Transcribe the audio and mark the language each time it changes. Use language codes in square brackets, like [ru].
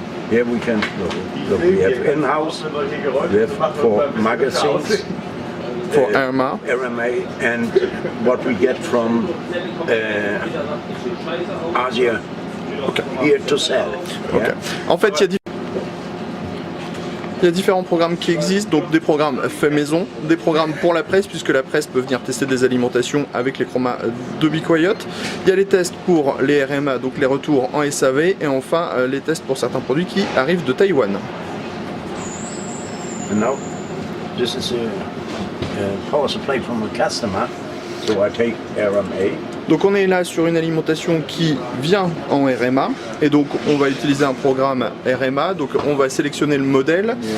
[en] Here we can look, we have in-house, we have for magazines, for RMA, and what we get from Asia here to sell. Okay. Yeah? [fr] En fait, il y a différents programmes qui existent, donc des programmes faits maison, des programmes pour la presse, puisque la presse peut venir tester des alimentations avec les chromas de Be Quiet. Il y a les tests pour les RMA, donc les retours en SAV, et enfin les tests pour certains produits qui arrivent de Taïwan. [en] And now, this is a power supply from a customer, so I take RMA. [fr] Donc on est là sur une alimentation qui vient en RMA, et donc on va utiliser un programme RMA, donc on va sélectionner le modèle.